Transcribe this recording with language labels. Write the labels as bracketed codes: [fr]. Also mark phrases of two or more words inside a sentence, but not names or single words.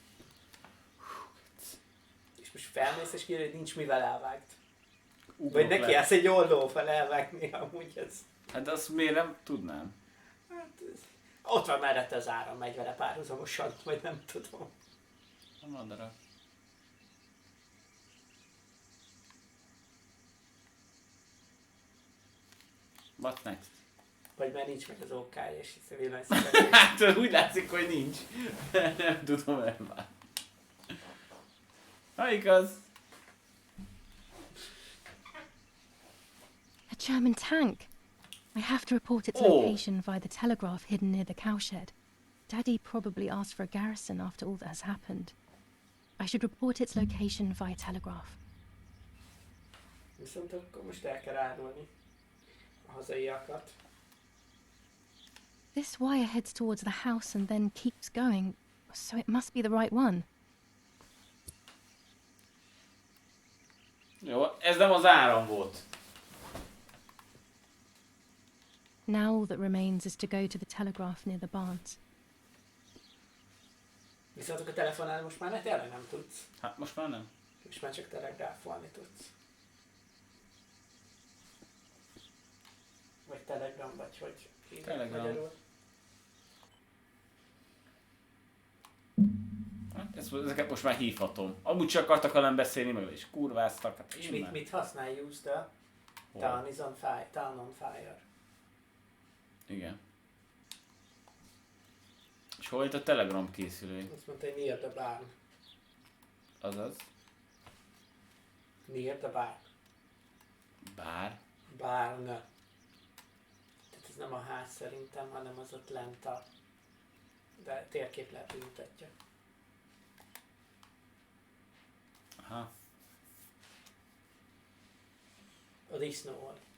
[hu] És most felmész és kiírja, hogy nincs mivel elvágt. Ugrok Vagy neki le. állsz egy oldóval elvágni, amúgy ez. Hát de azt miért nem tudnám? Hát, ott van mellette az áram, megy vele párhuzamosan, vagy nem tudom. A madara. [en] What next? [hu] Vagy már nincs meg az OK-ja, és hisz a villanyszerelés. Hát úgy látszik, hogy nincs. Nem tudom elvárni. Ha igaz. [en] A German tank! I have to report its Oh. location via the telegraph hidden near the cowshed. Daddy probably asked for a garrison after all that has happened. I should report its location via telegraph. [hu] Viszont akkor most el kell árulni a hazaiakat. [en] This wire heads towards the house and then keeps going, so it must be the right one. [hu] Jó, ez nem az áram volt. [en] Now all that remains is to go to the telegraph near the barns. [hu] Viszont a telefonálni most már tényleg nem tudsz. Hát most már nem. És már csak telegráfolni tudsz. Vagy telegram, vagy hogy hívják Telegram. magyarul. Hát ezeket most már hívhatom. Amúgy csak akartak velem beszélni, meg is kurváztak. Hát És én már. mit használj, [en] use the town is on fire, town on fire. [hu] Igen. És hol itt a Telegram készülő? Azt mondta, hogy [en] near the barn. [hu] Azaz. [en] Near the bar. [hu] Bár? Barn. Tehát ez nem a ház szerintem, hanem az ott lent a... De térkép lehet, hogy mutatja. Aha. A disznóval.